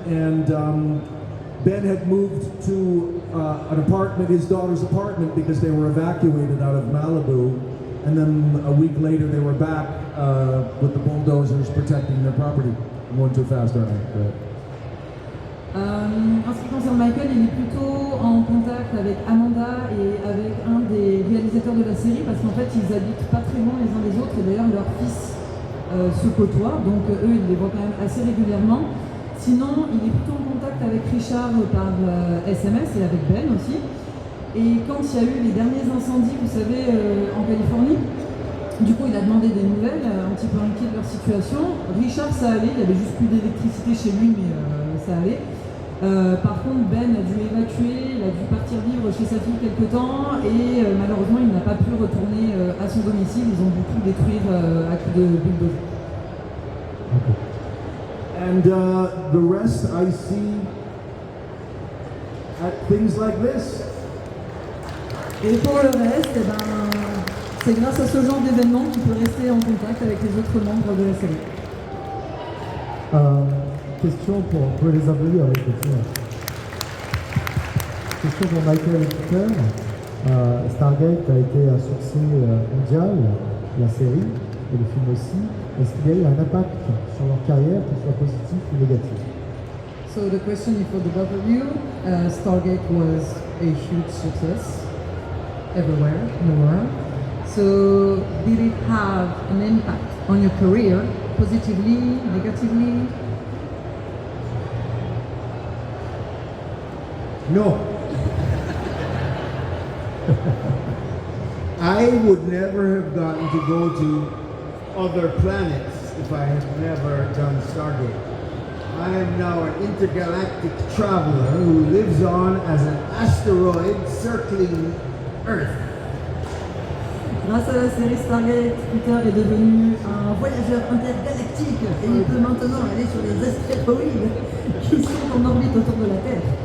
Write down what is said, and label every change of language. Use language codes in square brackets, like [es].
[en] And Ben had moved to an apartment, his daughter's apartment, because they were evacuated out of Malibu. And then a week later, they were back with the bulldozers protecting their property. I'm going too fast, aren't I? [fr] En ce qui concerne Michael, il est plutôt en contact avec Amanda et avec un des réalisateurs de la série parce qu'en fait ils habitent pas très loin les uns des autres et d'ailleurs leurs fils se côtoient, donc eux ils les voient quand même assez régulièrement. Sinon il est plutôt en contact avec Richard par SMS et avec Ben aussi. Et quand il y a eu les derniers incendies, vous savez, en Californie, du coup il a demandé des nouvelles, un petit peu inquiet de leur situation. Richard ça allait, il y avait juste plus d'électricité chez lui mais ça allait. Par contre, Ben a dû évacuer, il a dû partir vivre chez sa fille quelque temps et malheureusement, il n'a pas pu retourner à son domicile. Ils ont dû tout détruire à coups de bulldozer. [en] And the rest I see at things like this. [fr] Et pour le reste, c'est grâce à ce genre d'événement qu'il peut rester en contact avec les autres membres de la série. Question pour les abonnés avec le film. Question pour Michael et Peter. Stargate a été un succès mondial, la série et le film aussi. Est-ce qu'il y a eu un impact sur leur carrière, qu'il soit positif ou négatif? [en] So the question is for the both of you. Stargate was a huge success everywhere in the world. So did it have an impact on your career, positively, negatively? No. I would never have gotten to go to other planets if I had never done Stargate. I am now an intergalactic traveler who lives on as an asteroid circling Earth. [fr] Grâce à la série Stargate, Peter est devenu un voyageur intergalactique et il peut maintenant aller sur les astéroïdes qui sont en orbite autour de la Terre.